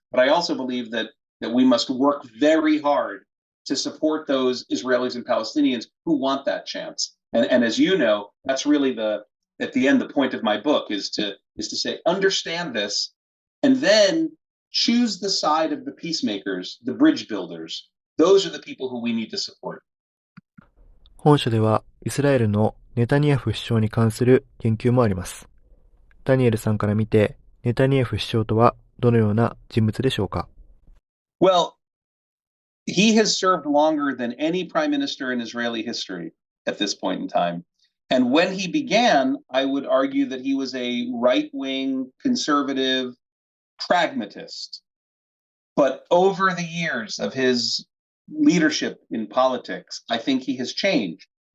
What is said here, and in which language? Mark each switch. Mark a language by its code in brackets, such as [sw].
[en] But I also believe that we must work very hard to support those Israelis and Palestinians who want that chance. And as you know, that's really at the end, the point of my book is to say, understand this, and then choose the side of the peacemakers, the bridge builders. Those are the people who we need to support. [ja] 本書ではイスラエルのネタニヤフ首相に関する言及もあります。ダニエルさんから見て、ネタニヤフ首相とはどのような人物でしょうか？ [en] Well, he has served longer than any prime minister in Israeli history at this point in time. And when he began, I would argue that he was a right-wing, conservative pragmatist. But over the years of his leadership in politics, I think he has changed.